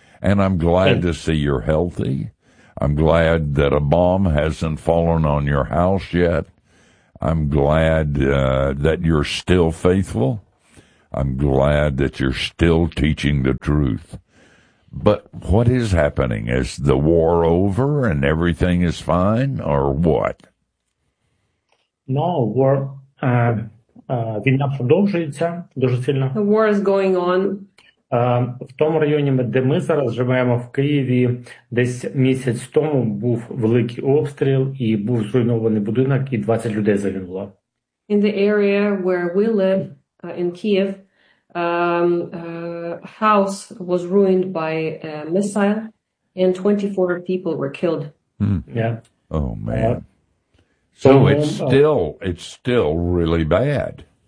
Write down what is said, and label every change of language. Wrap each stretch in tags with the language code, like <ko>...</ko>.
<en>And I'm glad to see you're healthy. I'm glad that a bomb hasn't fallen on your house yet. I'm glad that you're still faithful. I'm glad that you're still teaching the truth. But what is happening? Is the war over and everything is fine, or what? No, war</en> <uk>війна продовжується дуже сильно.</uk> <en>The war is going on.</en> <uk>В тому районі, де ми зараз живемо, в Києві, десь місяць тому був великий обстріл і був зруйнований будинок, і 20 людей загинуло.</uk> <en>In the area where we live, in Kyiv, house was ruined by a missile and 24 people were killed. Mm. Yeah. Oh man. So it's still really bad.</en>